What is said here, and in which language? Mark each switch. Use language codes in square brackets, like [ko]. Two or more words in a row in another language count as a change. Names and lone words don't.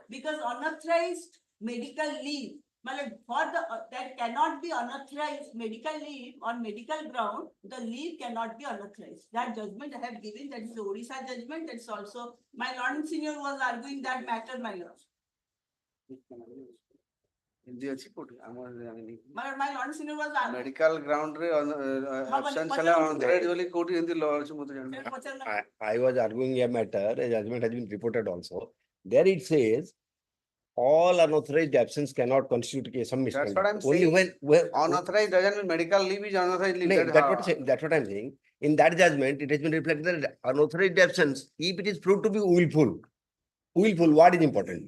[en] Because unauthorized medical leave, my lord, for that cannot be unauthorized medical leave on medical ground, the leave cannot be unauthorized. That judgment I have given, that is the Orissa judgment, that's also, my lord senior was arguing that matter, my lord. [or] Hindi ଅଛି କୋଉଠି? ଆମର ଜାଣିନି। [en] My lord senior was arguing. Medical ground [or] ରେ absence ହେଲା unthread ବୋଲି କୋଉଠି ଏମିତି law ଅଛି ମୁଁ ତ ଜାଣିନି। [en] I was arguing a matter, a judgment has been reported also. There it says, all unauthorized absence cannot constitute a case of That's what misconduct. I'm Only saying. when Unauthorized doesn't mean medical leave is unauthorized leave. No, That that's what I'm saying. In that judgment, it has been reflected that unauthorized absence, if it is proved to be willful, what is important?